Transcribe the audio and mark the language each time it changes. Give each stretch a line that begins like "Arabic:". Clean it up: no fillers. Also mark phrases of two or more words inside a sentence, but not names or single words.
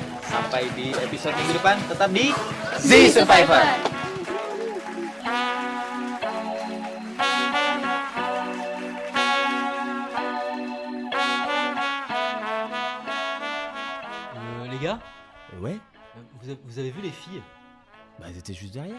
Indonesian: Sampai di episode minggu depan, tetap di The Survivor.
French: Les gars, Ouais, vous avez vu les filles? bah elles étaient juste derrière.